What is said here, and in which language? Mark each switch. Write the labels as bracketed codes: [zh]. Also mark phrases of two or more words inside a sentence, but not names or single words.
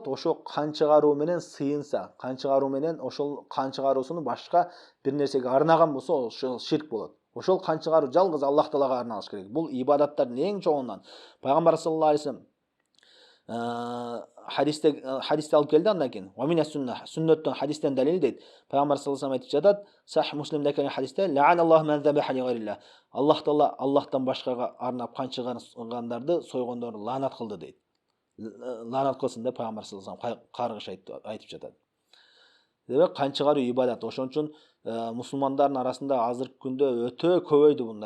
[ky] Ошо кан чыгаруу менен сыйынса, кан чыгаруу менен ошол кан чыгаруусуну башка бир нерсеге арнаган болсо, ошол ширк болот. Ошол кан чыгаруу жалгыз Аллах Таалага арналыш керек. Бул ибадаттардын эң чоңунан. Пайгамбар [ar] صلى الله عليه وسلم [ky] хадисте алып келди андан кийин. [ar] ومن السنة, [ky] сүннөттөн хадистен далил дейт. Пайгамбар [ar] صلى الله عليه وسلم [ky] айтып жатат, Сахих Муслимде келген хадисте, [ar] لعن الله من ذبح لغير الله. [ky] Аллах Таала Аллахтан башкага арнап кан чыгаргандарды, сойгондорду лаанат кылды дейт. Лаанат кылсын деп Пайгамбар [ar] صلى الله عليه وسلم [ky] каргыш айтып жатат. Демек кан чыгаруу ибадат. Ошон үчүн мусулмандардын арасында азыркы күндө өтө көбөйдү мындай.